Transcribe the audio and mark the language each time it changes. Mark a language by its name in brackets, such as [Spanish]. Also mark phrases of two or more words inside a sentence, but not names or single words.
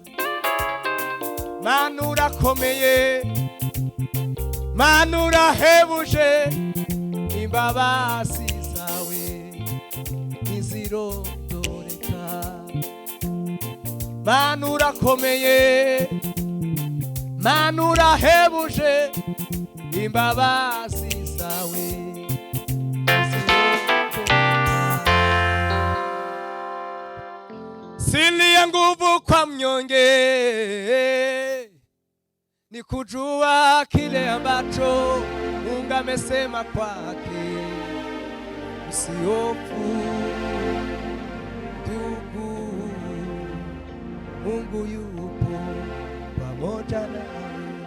[Kinyarwanda] Mana urakomeye, Mana urahebuje, imbabazi zawe ntizirondoreka. Mana urakomeye, Mana urahebuje, imbabazi zawe ntizirondoreka. [Swahili] Sili ya nguvu kwa mnyonge, ni kujua kile ambacho Mungu amesema kwake. Usihofu ndugu, Mungu yupo pamoja nawe.